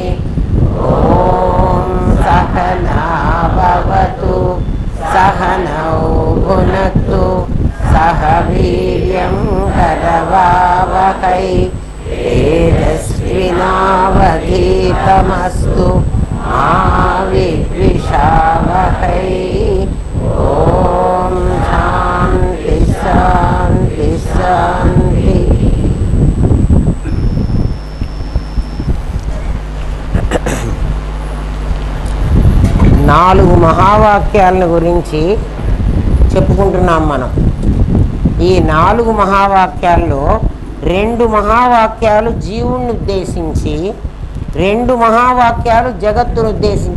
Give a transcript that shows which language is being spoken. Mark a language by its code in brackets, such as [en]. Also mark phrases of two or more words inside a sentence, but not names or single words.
[sa] ॐ सहना भवतु सहनौ भुनक्तु सह वीर्यं करवावहै तेजस्विनावधीतमस्तु मा विद्विषावहै। ॐ शान्ति शान्ति शान्ति। [te] నాలుగు మహావాక్యాలను గురించి చెప్పుకుంటున్నాం మనం. ఈ నాలుగు మహావాక్యాల్లో రెండు మహావాక్యాలు జీవుణ్ణి ఉద్దేశించి, రెండు మహావాక్యాలు జగత్తును ఉద్దేశించి.